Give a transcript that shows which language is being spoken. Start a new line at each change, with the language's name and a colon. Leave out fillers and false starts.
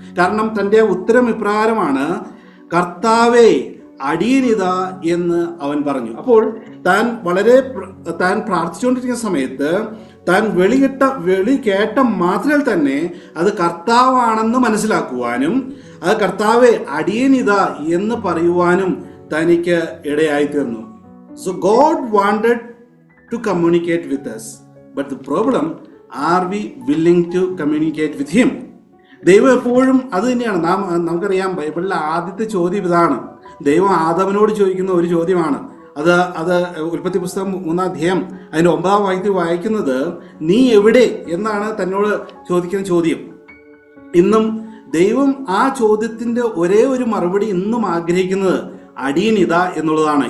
Malayalam: കാരണം തൻ്റെ ഉത്തരം ഇപ്രകാരമാണ്, കർത്താവേ അടിയനിതാ എന്ന് അവൻ പറഞ്ഞു. അപ്പോൾ താൻ പ്രാർത്ഥിച്ചുകൊണ്ടിരിക്കുന്ന സമയത്ത് താൻ വിളി കേട്ട മാത്രയിൽ തന്നെ അത് കർത്താവാണെന്ന് മനസ്സിലാക്കുവാനും അത് കർത്താവെ അടിയനിതാ എന്ന് പറയുവാനും തനിക്ക് ഇടയായിത്തീർന്നു.
English: So God wanted to communicate with us, but the problem, are we willing to communicate with him?
Malayalam: ദൈവം എപ്പോഴും അത് തന്നെയാണ്. നമുക്കറിയാം, ബൈബിളിലെ ആദ്യത്തെ ചോദ്യം ഇതാണ്. ദൈവം ആദാമിനോട് ചോദിക്കുന്ന ഒരു ചോദ്യമാണ്. അത് ഉൽപ്പത്തി പുസ്തകം 3-ാം അധ്യായം അതിൻ്റെ 9-ാം വാക്യത്തിൽ വായിക്കുന്നത്, നീ എവിടെ എന്നാണ് തന്നോട് ചോദിക്കുന്ന ചോദ്യം. ഇന്നും ദൈവം ആ ചോദ്യത്തിൻ്റെ ഒരേ ഒരു മറുപടി ഇന്നും ആഗ്രഹിക്കുന്നത് അടിയനിത എന്നുള്ളതാണ്.